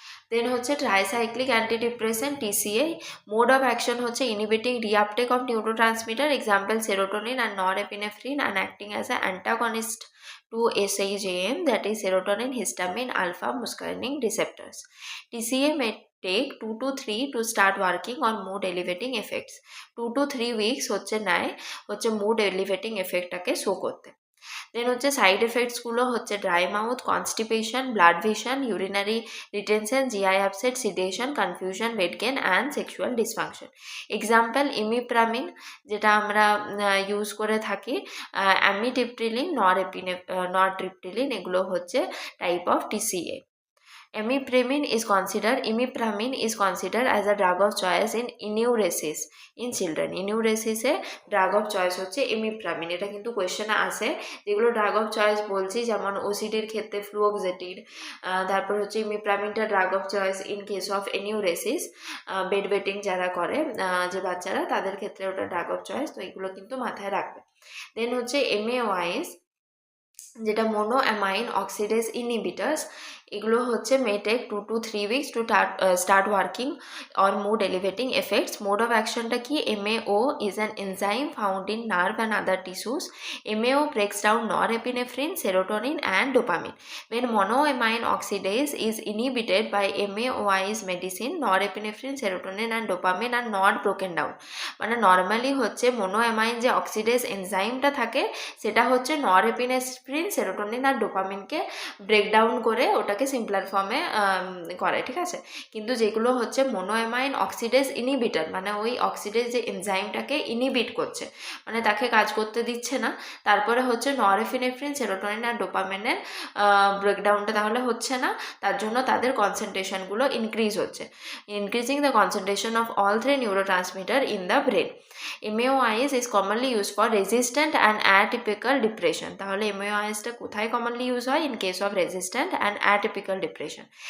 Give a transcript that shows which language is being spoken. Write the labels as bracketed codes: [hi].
[en] Then হচ্ছে tricyclic antidepressant TCA। Mode of action হচ্ছে inhibiting reuptake of neurotransmitter, example serotonin and norepinephrine, and acting as an antagonist to SHAM, that is serotonin, histamine, alpha muscarinic receptors. TCA may take 2 to 3 to start working on mood elevating effects. [bn] 2 to 3 weeks হচ্ছে নেয় হচ্ছে mood elevating effectটাকে show করতে। [en] Then হচ্ছে side এফেক্টসগুলো হচ্ছে dry mouth, constipation, blurred vision, urinary retention, GI upset, sedation, confusion, weight gain and sexual dysfunction. [bn] Example imipramine যেটা আমরা use করে থাকি, অ্যামিট্রিপটিলিন, নরট্রিপটিলিন, এগুলো হচ্ছে type of TCA. [en] Imipramine is considered as a drug of choice in enuresis in children. [bn] Enuresis-এ drug of choice হচ্ছে imipramine. এটা কিন্তু কোয়েশ্চেনে আসে। যেগুলো drug of choice বলছি, যেমন OCD-র ক্ষেত্রে ফ্লুওক্সেটিন, তারপর হচ্ছে ইমিপ্রামিনটা [en] drug of choice in case of enuresis, [bn] bed waiting যারা করে, যে বাচ্চারা, তাদের ক্ষেত্রে ওটা drug of choice। তো এগুলো কিন্তু মাথায় রাখবে। দেন হচ্ছে MAOIs, যেটা মোনোঅ্যামাইন অক্সিডেজ ইনহিবিটার্স। এগুলো হচ্ছে [en] may take 2 to 3 weeks to start working on mood elevating effects. Mode of actionটা কি? MAO is an enzyme found in nerve and other tissues. MAO breaks down norepinephrine, serotonin and dopamine. When monoamine oxidase is inhibited by MAOI's medicine, norepinephrine, serotonin and dopamine are not broken down. [bn] মানে normally হচ্ছে মোনোঅ্যামাইন যে oxidase এনজাইমটা থাকে সেটা হচ্ছে norepinephrine, serotonin আর ডোপামিনকে breakdown করে ওটাকে simpler ফর্মে করে, ঠিক আছে। কিন্তু যেগুলো হচ্ছে মোনোঅ্যামাইন অক্সিডেজ ইনহিবিটর, মানে ওই অক্সিডেজ যে এনজাইমটাকে ইনহিবিট করছে, মানে তাকে কাজ করতে দিচ্ছে না, তারপরে হচ্ছে নরএপিনেফ্রিন, সেরোটোনিন আর ডোপামিনের ব্রেকডাউনটা তাহলে হচ্ছে না, তার জন্য তাদের কনসেন্ট্রেশনগুলো ইনক্রিজ হচ্ছে, [en] Increasing the concentration of all three neurotransmitter in the brain. MAOIs is commonly used for resistant and atypical depression. [bn] তাহলে MAOIsটা কোথায় commonly use হয়? [en] In case of resistant and atypical depression.